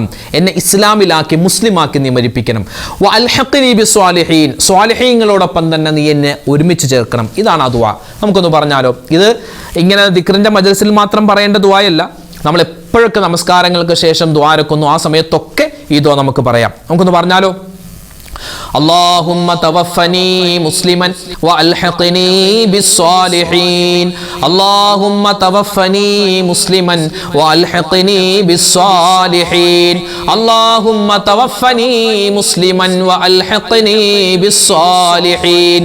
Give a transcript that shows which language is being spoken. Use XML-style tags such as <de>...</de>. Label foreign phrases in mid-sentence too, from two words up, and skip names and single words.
<ml>എന്നെ ഇസ്ലാമിലാക്കി മുസ്ലിമാക്കി നീ മരിപ്പിക്കണം.</ml> <ar>وألحقني بالصالحين,</ar> <ml>സ്വാലിഹീങ്ങളോടൊപ്പം തന്നെ നീ എന്നെ ഒരുമിച്ച് ചേർക്കണം. ഇതാണ് ആ ദുആ. നമുക്കൊന്ന് പറഞ്ഞാലോ? ഇത് ഇങ്ങനെ ദിക്റിന്റെ മജ്‌ലിസിൽ മാത്രം പറയേണ്ട ദുആയല്ല. നമ്മൾ എപ്പോഴൊക്കെ നമസ്കാരങ്ങൾക്ക് ശേഷം ദുആരക്കുന്നു ആ സമയത്തൊക്കെ ഈ ദുആ നമുക്ക് പറയാം. നമുക്കൊന്ന് പറഞ്ഞാലോ?</ml> <ar>اللهم توفني مسلما والحقني بالصالحين. اللهم توفني مسلما والحقني بالصالحين. اللهم توفني مسلما والحقني بالصالحين.</ar>